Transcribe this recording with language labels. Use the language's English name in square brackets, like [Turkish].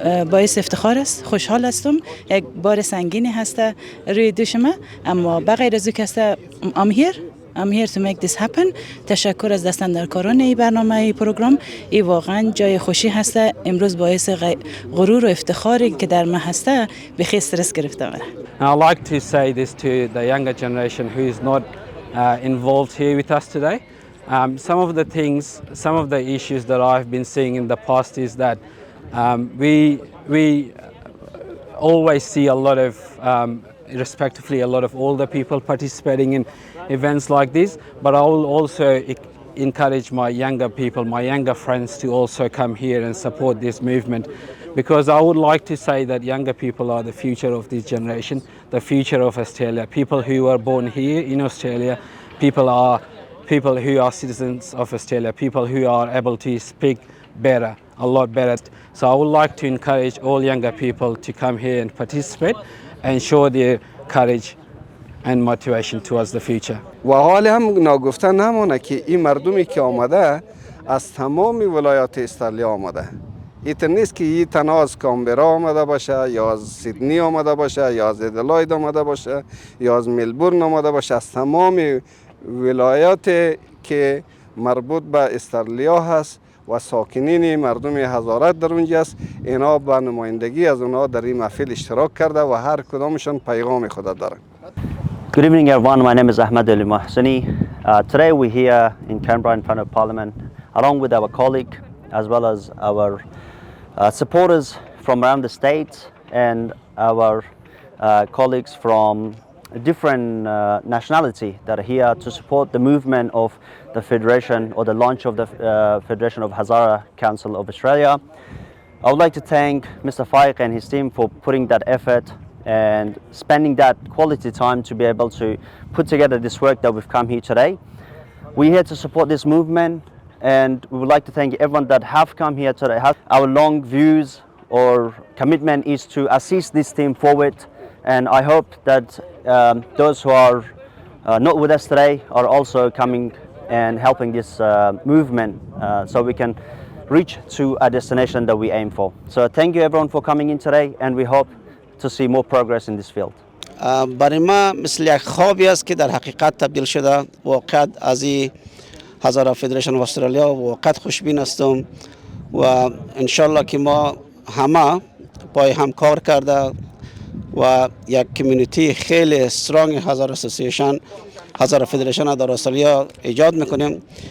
[Persian] باعث افتخار است، خوشحال هستم. یک بار سنگینی هست روی دوشم اما بغیر از که [English] I'm here to make this happen. [Persian] تشکر از دستاندرکاران این برنامه این پروگرام. این واقعا جای خوشی هست. امروز باعث غرور و افتخاری که در من هست به خیلی استرس گرفته من. [English] I'd like to say this to the younger generation who is not involved here with us today. Some of the things, some of the issues that I've been seeing in the past is that we always see a lot of, respectively, a lot of older people participating in events like this, but I will also encourage my younger people, my younger friends to also come here and support this movement, because I would like to say that younger people are the future of this generation, the future of Australia. People who are born here in Australia, people who are citizens of Australia, people who are able to speak better, a lot better. So I would like to encourage all younger people to come here and participate and show their courage and motivation towards the future. [Persian] و حال هم ناگفته نمانه که این مردمی که آمده از تمام ولایات استرالیا آمده. این نیست که این تنها از کامبرا آمده باشه یا از سیدنی آمده باشه یا از ادلاید آمده باشه یا از ملبورن آمده باشه. از تمام ولایات که مربوط به استرالیا هست و ساکنین مردم هزارت در اونجا است. اینا به نمایندگی از اونها در این محفل اشتراک کرده و هر کدامشون پیغام خود دارن. [English] Good evening everyone, my name is Ahmed Ali Mohseni. Today we're here in Canberra in front of Parliament along with our colleague as well as our supporters from around the state and our colleagues from different nationality that are here to support the movement of the Federation or the launch of the Federation of Hazara Council of Australia. I would like to thank Mr. Faiq and his team for putting that effort and spending that quality time to be able to put together this work that we've come here today. We're here to support this movement and we would like to thank everyone that have come here today. Our long views or commitment is to assist this team forward, and I hope that those who are not with us today are also coming and helping this movement so we can reach to a destination that we aim for. So thank you everyone for coming in today and we hope to see more progress in this field. [Persian] برای ما مثل یک خوابی است که در حقیقت تبدیل شده. واقعا از این هزارا فدریشن استرالیا واقعا خوشبین هستم و انشالله که ما همه پای هم کار کرده و یک کمیونیتی خیلی استرانگ هزار اسوسییشن هزار فدریشن در استرالیا ایجاد میکنیم.